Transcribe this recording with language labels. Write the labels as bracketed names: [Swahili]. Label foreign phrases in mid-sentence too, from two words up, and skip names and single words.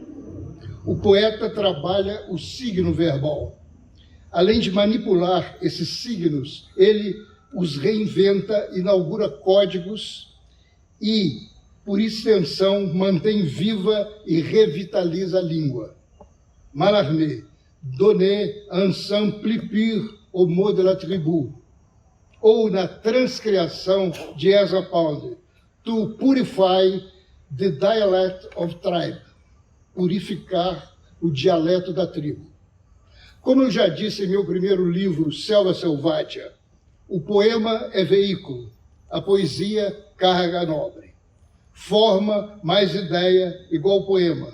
[Portuguese] O poeta trabalha o signo verbal. Além de manipular esses signos, ele os reinventa, inaugura códigos e, por extensão, mantém viva e revitaliza a língua. [French] Mallarmé, donner un simplifier au mot de la tribu. [Portuguese] Ou na transcriação de Ezra Pound, [English] to purify the dialect of tribe. [Portuguese] Purificar o dialeto da tribo. Como eu já disse em meu primeiro livro, Selva Selvática, o poema é veículo, a poesia carga nobre. Forma mais ideia igual poema.